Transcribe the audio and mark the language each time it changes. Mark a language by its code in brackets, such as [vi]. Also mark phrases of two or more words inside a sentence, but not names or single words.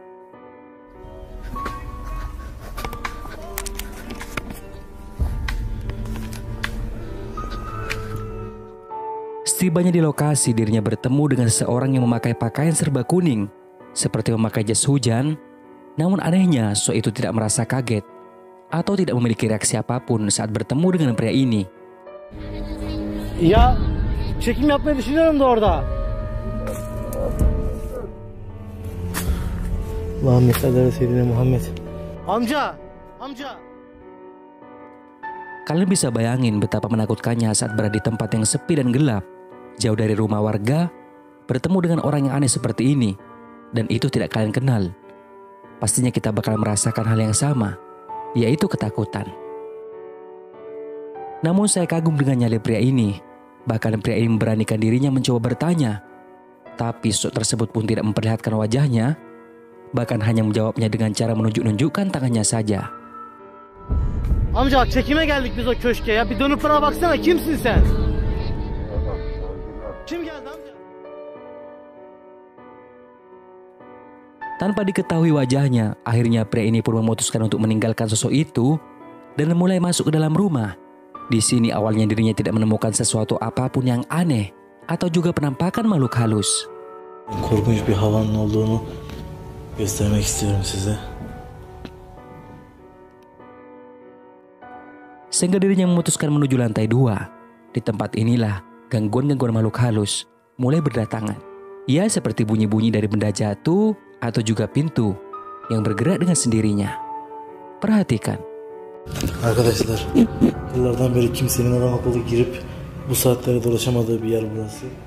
[id] Setibanya di lokasi, dirinya bertemu dengan seseorang yang memakai pakaian serba kuning, seperti memakai jas hujan. Namun anehnya, sosok itu tidak merasa kaget atau tidak memiliki reaksi apapun saat bertemu dengan pria ini. [tr] Ya, çekim yapmayı düşünüyorum da orada. [ar] اللهم صل على سيدنا محمد. [tr] Amca. [id] Kalian bisa bayangin betapa menakutkannya saat berada di tempat yang sepi dan gelap, jauh dari rumah warga, bertemu dengan orang yang aneh seperti ini, dan itu tidak kalian kenal. Pastinya kita bakal merasakan hal yang sama, yaitu ketakutan. Namun saya kagum dengan nyali pria ini. Bahkan pria ini memberanikan dirinya mencoba bertanya, tapi sosok tersebut pun tidak memperlihatkan wajahnya, bahkan hanya menjawabnya dengan cara menunjuk-nunjukkan tangannya saja. [tr] Amca, çekime geldik biz o köşke ya. Bir dönüp bana baksana, kimsin sen? Kim geldi amca? [id] Tanpa diketahui wajahnya, akhirnya pria ini pun memutuskan untuk meninggalkan sosok itu dan mulai masuk ke dalam rumah. Di sini awalnya dirinya tidak menemukan sesuatu apapun yang aneh atau juga penampakan makhluk halus. [tr] Korkunç bir havanın olduğunu göstermek istiyorum size. [id] Sehingga dirinya memutuskan menuju lantai 2. Di tempat inilah gangguan-gangguan makhluk halus mulai berdatangan. Ya, seperti bunyi-bunyi dari benda jatuh atau juga pintu yang bergerak dengan sendirinya. Perhatikan. [tr] Arkadaşlar, yıllardan beri kimsenin adam akıllı girip bu saatlere dolaşamadığı bir yer burası.